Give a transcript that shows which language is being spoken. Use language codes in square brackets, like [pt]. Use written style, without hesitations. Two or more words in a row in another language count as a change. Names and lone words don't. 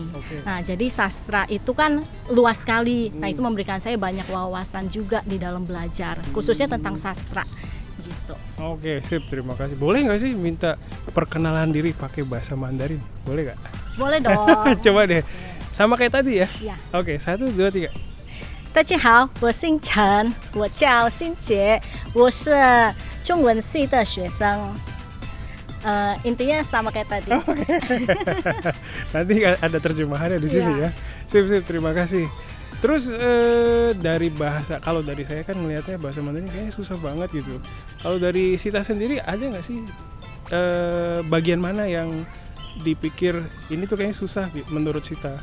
[id] Nah jadi sastra itu kan luas sekali, nah itu memberikan saya banyak wawasan juga di dalam belajar khususnya tentang sastra gitu. Oke sip, terima kasih. Boleh nggak sih minta perkenalan diri pakai bahasa Mandarin? Boleh nggak? Boleh dong. Coba deh, sama kayak tadi ya? Ya. Oke, 1, 2, 3. [zh] 大家好，我姓陈，我叫欣杰，我是中文系的学生。 [id] Intinya sama kayak tadi. Nanti ada terjemahannya di sini ya. Sip, terima kasih. Terus dari bahasa, kalau dari saya kan melihatnya bahasa Mandarin kayaknya susah banget gitu. Kalau dari Sita sendiri ada nggak sih bagian mana yang dipikir ini tuh kayaknya susah menurut Sita?